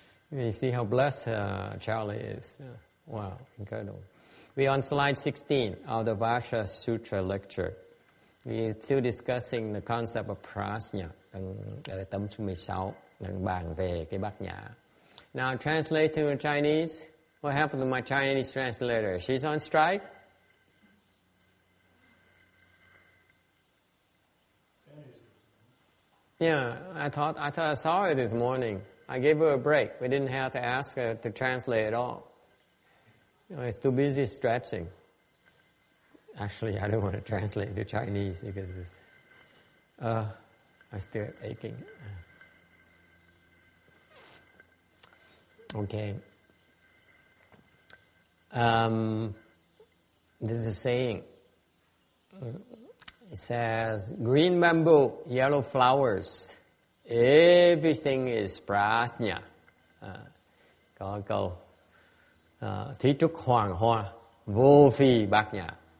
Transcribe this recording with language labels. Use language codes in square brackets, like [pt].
[en] You see how blessed Charlie is. Wow, incredible. We're on slide 16 of the Vajra Sutra lecture. We're still discussing the concept of prajna. [vi] Tấm số 16, đang bàn về cái bát nhã. [en] Now, translating to Chinese. What happened to my Chinese translator? She's on strike? Yeah, I thought I saw her this morning. I gave her a break. We didn't have to ask her to translate at all. You know, it's too busy stretching. Actually, I don't want to translate to Chinese because it's, I still aching. Okay. This is a saying. It says, green bamboo, yellow flowers. Everything is prajna. [vi] Có câu thí trúc hoàng hoa, vô phi bát nhã.